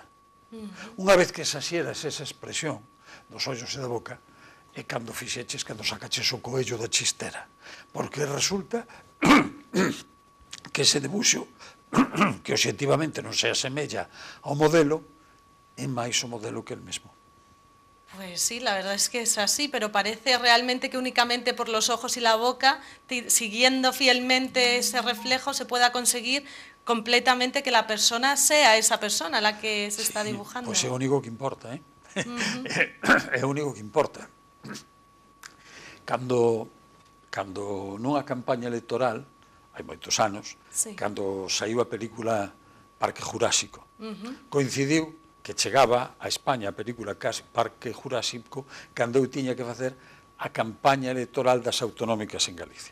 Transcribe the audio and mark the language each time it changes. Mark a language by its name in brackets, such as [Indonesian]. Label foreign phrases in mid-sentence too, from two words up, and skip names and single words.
[Galician] Unha vez que exaxeras esa expresión dos ollos e da boca, é cando fixeches, cando sacaches o coello da chistera. Porque resulta que ese debuxo, que obxectivamente non se asemella ao modelo, é máis o modelo que el mesmo. [Spanish] Pues sí, la verdad es que es así, pero parece realmente que únicamente por los ojos y la boca, siguiendo fielmente ese reflejo, se pueda conseguir completamente que la persona sea esa persona a la que se está dibujando. [Galician] Pois é o único que importa, é o único que importa. Cando nunha campaña electoral, hai moitos anos, cando saiu a película Parque Jurásico, coincidiu que chegaba a España a película Parque Jurásico cando eu tiña que facer a campaña electoral das autonómicas en Galicia.